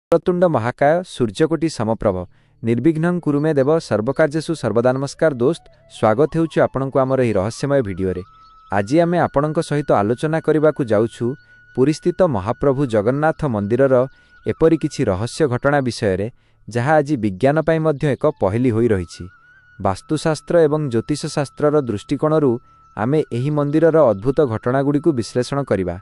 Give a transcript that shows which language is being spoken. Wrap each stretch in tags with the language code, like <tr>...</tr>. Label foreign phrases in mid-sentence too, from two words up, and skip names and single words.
<sa>वक्रतुंड महाकाय सूर्यकोटि समप्रभ निर्विघ्नं कुरु मे देव सर्वकार्येषु सर्वदा।</sa> <or>ନମସ୍କାର ଦୋସ୍ତ, ସ୍ୱାଗତ ହେଉଛୁ ଆପଣଙ୍କୁ ଆମର ଏହି ରହସ୍ୟମୟ ଭିଡିଓ ରେ। ଆଜି ଆମେ ଆପଣଙ୍କ ସହିତ ଆଲୋଚନା କରିବାକୁ ଯାଉଛୁ ପୁରୀସ୍ଥିତ ମହାପ୍ରଭୁ ଜଗନ୍ନାଥ ମନ୍ଦିରର ଏପରି କିଛି ରହସ୍ୟ ଘଟଣା ବିଷୟ ରେ, ଯାହା ଆଜି ବିଜ୍ଞାନ ପାଇଁ ମଧ୍ୟ ଏକ ପହେଲି ହୋଇ ରହିଛି। ବାସ୍ତୁଶାସ୍ତ୍ର ଏବଂ ଜ୍ୟୋତିଷ ଶାସ୍ତ୍ରର ଦୃଷ୍ଟିକୋଣରୁ ଆମେ ଏହି ମନ୍ଦିରର ଅଦ୍ଭୁତ ଘଟଣାଗୁଡ଼ିକୁ ବିଶ୍ଳେଷଣ କରିବା।</or>